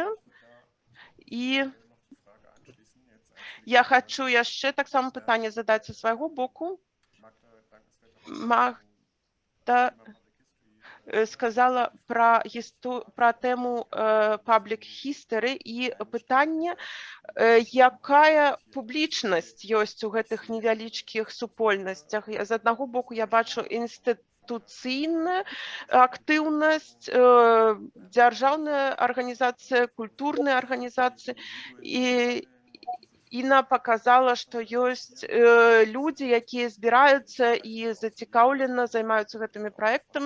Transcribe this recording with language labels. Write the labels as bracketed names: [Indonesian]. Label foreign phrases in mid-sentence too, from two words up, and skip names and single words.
[Belarusian] І я хочу яшчэ таксама пытанне задаць са свайго боку. Магда сказала про тему [English] public history [Belarusian] і пытанне, якая публічнасць ёсць у гэтых невялічкіх супольнасцях. З аднаго боку я бачу інстытуцыйная актыўнасць, дзяржаўная арганізацыя, культурная арганізацыя, і Інна показала, што ёсць людзі, якія збіраюцца і зацікаўлена займаюцца гэтымі праектамі.